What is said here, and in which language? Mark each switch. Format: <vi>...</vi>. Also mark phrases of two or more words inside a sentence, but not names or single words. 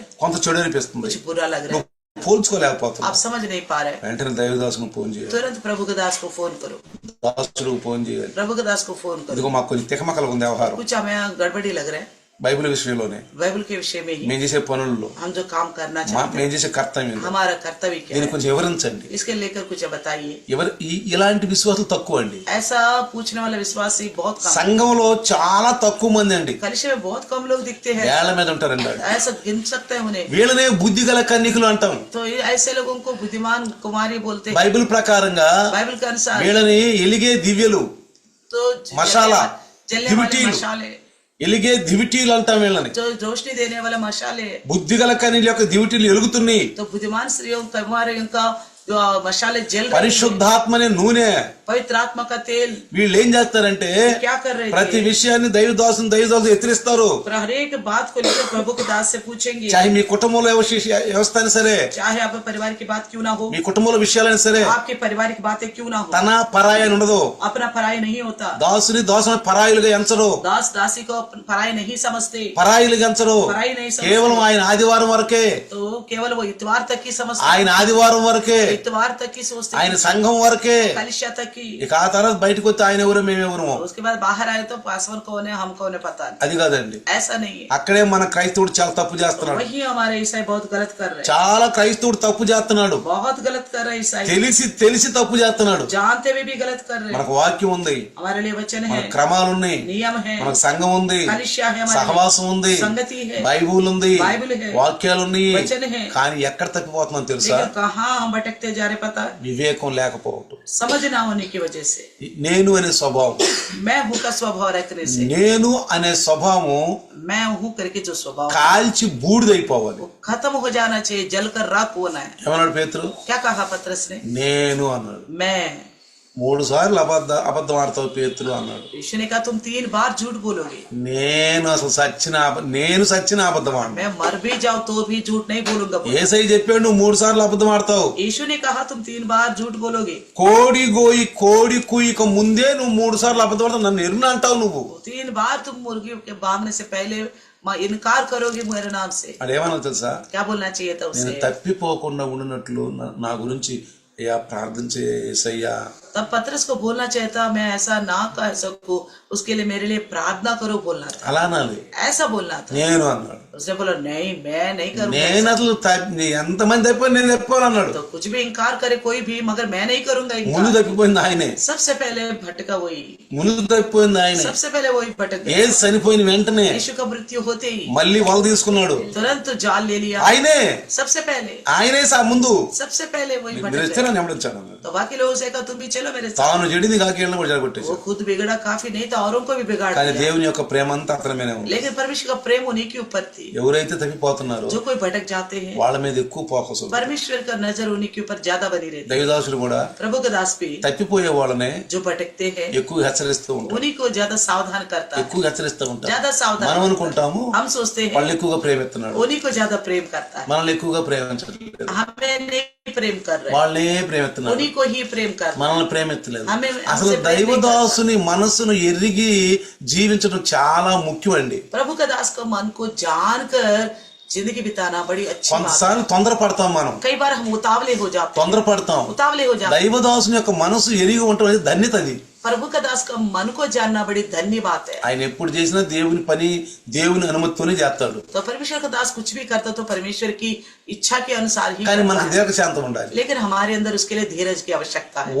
<te>కొంత చెడు అనిపిస్తుంది.</te> <hi>कुछ बुरा लग रहा है,</hi> <te>పోల్చుకోలేకపోతున్నావు.</te> <hi>आप समझ नहीं पा रहे।</hi> <te>వెంటనే దైవదాసును ఫోన్ చేయాలి,</te> <hi>तुरंत प्रभु के दास को फोन करो,</hi> <te>దాసుడికి ఫోన్ చేయాలి.</te> <hi>प्रभु के दास को फोन करो।</hi> <te>ఇదిగో మాకు కొంచెం తికమకలు ఉంది వ్యవహారం,</te> <hi>कुछ हमें गड़बड़ी लग रहा है</hi> <te>బైబిల్ విషయంలోనే,</te> <hi>बाइबल के विषय में ही,</hi> <te>మేము చేసే పనుల్లో,</te> <hi>हम जो काम करना चाहते</hi> <te>మేము చేసే కర్తవ్యం,</te> <hi>हैं, हमारा कर्तव्य क्या</hi> <te>దీన్ని</te> <hi>है,</hi> <te>కొంచెం వివరించండి.</te> <hi>इसके लेकर कुछ बताइए।</hi> <te>ఇలాంటి విశ్వాసాలు తక్కువ అండి.</te> <hi>ऐसा पूछने वाला विश्वासी बहुत कम,</hi> <te>సంఘంలో చాలా తక్కువ మంది అండి.</te> <hi>कलिशे में बहुत कम लोग दिखते हैं,</hi> <te>వేళ్ల మీద ఉంటారండి వాళ్ళు.</te> <hi>ऐसा गिन सकते हैं उन्हें।</hi> <te>వీళ్ళనే బుద్ధి గల కన్యకులు అంటాం.</te> <hi>तो ऐसे लोगों को बुद्धिमान कुमारी बोलते हैं</hi> <te>బైబిల్ ప్రకారంగా</te> <hi>बाइबल के अनुसार।</hi> <te>వీళ్ళని ఎలిగే దివ్యలు,</te> <hi>तो मशाला, जलने वाले दिविटीलु, मशाले,</hi> <te>ఎలిగే దివిటీలు అంటాం వీళ్ళని.</te> <hi>जो रोशनी देने वाले मशाले,</hi> <te>బుద్ధి గల కన్యల యొక్క దివిటీలు ఎలుగుతున్నాయి.</te> <hi>तो बुद्धिमान स्त्रियों कुमारियों का जो मशाले जल रहे हैं।</hi> <te>పరిశుద్ధాత్మనే నూనె,</te> <hi>पवित्र आत्मा का तेल,</hi> <te>వీళ్ళు ఏం చేస్తారంటే</te> <hi>क्या कर रहे</hi> <te>ప్రతి</te> <hi>थे?</hi> <te>విషయాన్ని దైవదాసు ఎత్తిరిస్తారు.</te> <hi>पर हर एक बात को लेकर प्रभु के दास से पूछेंगे,</hi> <te>చాహే మీ కుటుంబంలో వ్యవస్థ అయినా సరే,</te> <hi>चाहे आप परिवार की बात क्यों ना हो,</hi> <te>మీ కుటుంబంలో విషయాలైనా సరే,</te> <hi>आपके पारिवारिक बातें क्यों ना हो,</hi> <te>తన పరాయి అని ఉండదు.</te> <hi>अपना पराई नहीं होता।</hi> <te>దాసుని పరాయిలుగా ఎంచరు,</te> <hi>दास दासी को पराई नहीं समझते,</hi> <te>పరాయిలుగా ఎంచరు.</te> <hi>पराई नहीं</hi> <te>కేవలం</te> <hi>समझते,</hi> <te>ఆయన ఆదివారం వరకే,</te> <hi>तो केवल वो इतवार तक ही समझते,</hi> <te>ఆయన ఆదివారం వరకే,</te> <hi>इतवार तक ही सोचते,</hi> <te>ఆయన సంఘం వరకే.</te> <hi>कलिशा तक ही।</hi> <te>ఇక ఆ తర్వాత బయటకు వస్తే ఆయన ఎవరు మేమెవరు,</te> <hi>उसके बाद बाहर आए तो पासवर कौन है, हम कौन है पता नहीं।</hi> <te>అది కాదండి.</te> <hi>ऐसा नहीं है,</hi> <te>అక్కడే మన క్రైస్తవుడు చాలా తప్పు చేస్తున్నాడు.</te> <hi>वही हमारे ईसाई बहुत गलत कर रहे हैं,</hi> <te>చాలా క్రైస్తవుడు తప్పు చేస్తున్నాడు,</te> <hi>बहुत गलत कर रहे हैं ईसाई,</hi> <te>తెలిసి తప్పు చేస్తున్నాడు.</te> <hi>जानते हुए भी गलत कर रहे हैं।</hi> <te>మనకు వాక్యం ఉంది,</te> <hi>हमारे लिए वचन</hi> <te>మన</te> <hi>है,</hi> <te>క్రమాలు ఉన్నాయి,</te> <hi>नियम है,</hi> <te>మనకు సంఘం ఉంది,</te> <hi>कलिशा है, हमारे</hi> <te>సహవాసం ఉంది,</te> <hi>लिए संगति है,</hi> <te>బైబుల్ ఉంది,</te> <hi>बाइबल है,</hi> <te>వాక్యాలు ఉన్నాయి.</te> <hi>वचन है,</hi> <te>కానీ ఎక్కడ తప్పిపోతున్నాం తెలుసా?</te> <hi>लेकिन कहाँ हम भटकते जा रहे पता है?</hi> <te>వివేకం లేకపోవటం,</te> <hi>समझ ना होने की वजह से,</hi> <te>నేను అనే స్వభావం,</te> <hi>मैं हूँ का स्वभाव रखने से,</hi> <te>నేను అనే స్వభావం</te> <hi>मैं हूँ करके जो स्वभाव</hi> <te>కాల్చి బూడిదైపోవాలి.</te> <hi>वो खत्म हो जाना चाहिए, जलकर राख होना है।</hi> <te>ఏమన్నాడు పేతురు?</te> <hi>क्या कहा पतरस ने?</hi> <te>నేను అన్నాడు.</te> <hi>मैं,</hi> <te>3 సార్లు అబద్ధం ఆడతావు పేతురు అన్నాడు.</te> <hi>यीशु ने कहा तुम 3 बार झूठ बोलोगे,</hi> <te>నేను అసలు సచ్చిన అబద్ధం ఆడను.</te> <hi>मैं मर भी जाऊं तो भी झूठ नहीं बोलूंगा।</hi> <te>ఏసై చెప్పాడు నువ్వు 3 సార్లు అబద్ధం ఆడతావు.</te> <hi>यीशु ने कहा तुम 3 बार झूठ बोलोगे,</hi> <te>కోడి కూయిక ముందే నువ్వు 3 సార్లు అబద్ధం ఆడతావు, నన్ను ఎరుణ అంటావు నువ్వు.</te> <hi>3 बार तुम मुर्गी के बांधने से पहले इनकार करोगे मेरे नाम से।</hi> <te>అదేమన్నా తెలుసా?</te> <hi>क्या बोलना चाहिए था</hi> <te>నేను</te> <hi>उसे?</hi> <te>తప్పిపోకుండా ఉండినట్లు నా గురించి అయ్యా ప్రార్థన చేసయ్యా.</te> <hi>तब पतरस को बोलना चाहिए था, मैं ऐसा ना कह सकूं, उसके लिए मेरे लिए प्रार्थना करो बोलना था,</hi> <te>అలా అనాలి.</te> <hi>ऐसा बोलना था।</hi> <te>నేను అన్నాడు.</te> <hi>उसने बोला नहीं, मैं नहीं करूंगा</hi> <te>నేను</te> <hi>ऐसा।</hi> <te>అసలు ఎంతమంది తప్పిపోయి నేను తప్పిపోను అన్నాడు.</te> <hi>तो कुछ भी इनकार करे कोई भी, मगर मैं नहीं करूंगा</hi> <te>ముందు</te> <hi>इनकार।</hi> <te>తప్పిపోయింది ఆయనే,</te> <hi>सबसे पहले भटका वही,</hi> <te>ముందు తప్పిపోయింది ఆయనే.</te> <hi>सबसे पहले वही भटक गया।</hi> <te>ఏది చనిపోయిన వెంటనే</te> <hi>यीशु का मृत्यु होते ही</hi> <te>మళ్ళీ వల తీసుకున్నాడు,</te> <hi>तुरंत जाल ले लिया,</hi> <te>ఆయనే</te> <hi>सबसे पहले</hi> <te>ముందు</te> <hi>सबसे पहले वही</hi> <te>మీరు</te> <hi>भटक</hi> <te>ఇస్తే</te> <hi>गया।</hi> <te>నన్ను వెంబడించాను అన్నాడు.</te> <hi>तो बाकी लोगों से कहा तुम भी चलो मेरे साथ।</hi> <te>తాను చెడింది కాకి వెళ్ళిన కూడా జరగొట్టేసి,</te> <hi>वो खुद बिगड़ा काफी नहीं था, औरों को भी बिगाड़</hi> <te>కానీ</te> <hi>दिया,</hi> <te>దేవుని యొక్క ప్రేమ అంతా అతని మీదే ఉంది.</te> <hi>लेकिन परमेश्वर का प्रेम उन्हीं के ऊपर थी।</hi> <te>ఎవరైతే తప్పిపోతున్నారో</te> <hi>जो कोई भटक जाते हैं,</hi> <te>వాళ్ళ మీద ఎక్కువ ఫోకస్ ఉంది.</te> <hi>परमेश्वर का नजर उन्हीं के ऊपर ज्यादा बनी रहती है।</hi> <te>దైవదాసులు కూడా</te> <hi>प्रभु का दास भी</hi> <te>తప్పిపోయే వాళ్ళనే</te> <hi>जो भटकते हैं</hi> <te>ఎక్కువ హెచ్చరిస్తూ ఉంటారు,</te> <hi>उन्हीं को ज्यादा सावधान करता है,</hi> <te>ఎక్కువ హెచ్చరిస్తూ ఉంటారు.</te> <hi>ज्यादा सावधान</hi> <te>మనం</te> <hi>करता</hi> <te>అనుకుంటాము</te> <hi>है। हम सोचते हैं</hi> <te>వాళ్ళు ఎక్కువగా ప్రేమిస్తున్నాడు,</te> <hi>उन्हीं को ज्यादा प्रेम करता है,</hi> <te>మనల్ని ఎక్కువగా ప్రేమించట్లేదు.</te> <hi>हमें नहीं प्रेम कर रहे,</hi> <te>వాళ్ళే ప్రేమిస్తున్నాడు,</te> <hi>उन्हीं को ही प्रेम कर रहे।</hi> <te>మనల్ని ప్రేమించలేదు.</te> <hi>हमें</hi> <te>అసలు</te> <hi>हमसे प्रेम नहीं</hi> <te>దైవదాసుని మనస్సును ఎరిగి జీవించడం చాలా ముఖ్యం అండి.</te> <hi>प्रभु का दास का मन को जानकर जिंदगी बिताना बड़ी अच्छी बात है।</hi> <te>కొంతసార్లు తొందరపడతాం, మనం</te> <hi>कई बार हम उतावले हो जाते हैं,</hi> <te>తొందరపడతాం.</te> <hi>उतावले हो जाते हैं।</hi> <te>దైవదాసుని యొక్క మనసు ఎరిగి ఉండటం అనేది ధన్యత. అది</te> <hi>प्रभु का दास का मन को जानना बड़ी धन्य बात है।</hi> <te>ఆయన ఎప్పుడు చేసినా దేవుని పని దేవుని అనుమతితోనే చేస్తాడు.</te> <hi>तो परमेश्वर का दास कुछ भी करता तो परमेश्वर की इच्छा के अनुसार ही</hi> <te>కానీ</te> <hi>करता</hi> <te>మనకు</te> <hi>है।</hi> <te>దీర్ఘశాంతం ఉండాలి,</te> <hi>लेकिन हमारे अंदर उसके लिए धीरज की आवश्यकता है,</hi>